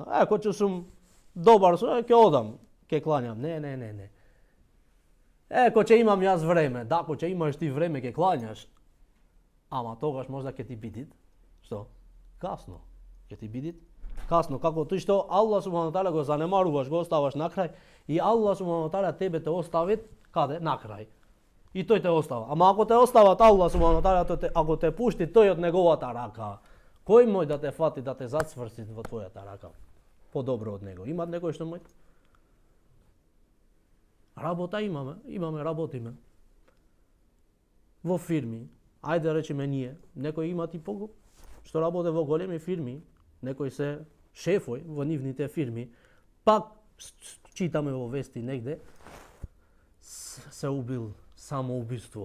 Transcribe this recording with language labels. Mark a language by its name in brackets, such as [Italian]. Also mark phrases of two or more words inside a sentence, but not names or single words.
[Macedonian] Ако ќе сум добар, ќе одам, ќе кланjam. Не. Ако ќе имам јас време, да, ако ќе имаш ти време, ќе клањаш. Ама тогаш можда ќе ти бидит, што? Касно. Ќе ти бидит касно, како тој што [Arabic] الله سبحانه تعالى [Macedonian] го занемаруваш, го оставаш на крај и [Arabic] الله سبحانه تعالى [Macedonian] тебе те остави каде? На крај. И тој те остава. Ама ако те остават [Arabic] الله سبحانه تعالى, [Macedonian] ако те пушти тој од неговата рака, кој мој да те фати да те зацврсти во твојата рака? Подобро од него. Има некој што мој? Работа имаме, работиме. Во фирми, ајде речеме ние, некој има ти што работи во големи фирми, некои се шефој во нивните фирми, пак читаме во вести негде, се убил, самоубиство.